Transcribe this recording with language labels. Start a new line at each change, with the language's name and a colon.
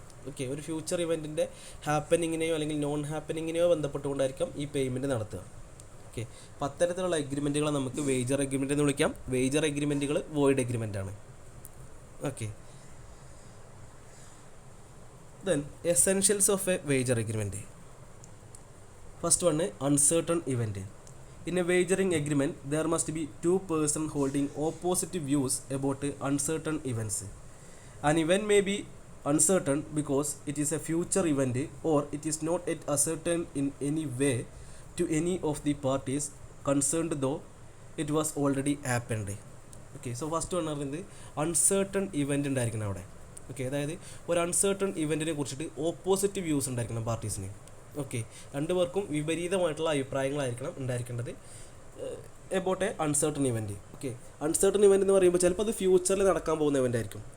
Malayalam: Okay, ഒരു future ഇവൻറ്റിൻ്റെ ഹാപ്പനിങ്ങിനെയോ അല്ലെങ്കിൽ non ഹാപ്പനിങ്ങിനെയോ ബന്ധപ്പെട്ടുകൊണ്ടായിരിക്കും ഈ പേയ്മെൻറ്റ് നടത്തുക. ഓക്കെ, അപ്പോൾ അത്തരത്തിലുള്ള എഗ്രിമെൻറ്റുകളെ നമുക്ക് വേജർ എഗ്രിമെൻ്റ് എന്ന് വിളിക്കാം. വേജർ എഗ്രിമെൻറ്റുകൾ വോയിഡ് എഗ്രിമെൻ്റ് ആണ്. Okay,
English: Then essentials of a wager agreement. First one uncertain event. In a wagering agreement, there must be two persons holding opposite views about uncertain events. An event may be uncertain because it is a future event or it is not yet ascertained in any way to any of the parties concerned, though it was already happened. Okay, so first one
Malayalam: പറയുന്നത് Un Certain event ഉണ്ടായിരിക്കണം അവിടെ. Okay, അതായത് ഒരു Un Certain ഇവൻറ്റിനെ കുറിച്ചിട്ട് opposite views ഉണ്ടായിരിക്കണം പാർട്ടീസിന്. Okay, രണ്ടുപേർക്കും വിപരീതമായിട്ടുള്ള അഭിപ്രായങ്ങളായിരിക്കണം ഉണ്ടായിരിക്കേണ്ടത്
English: About a uncertain event.
Malayalam: Okay, uncertain event എന്ന് പറയുമ്പോൾ ചിലപ്പോൾ അത് ഫ്യൂച്ചറിൽ നടക്കാൻ പോകുന്ന ഇവൻ്റ് ആയിരിക്കും.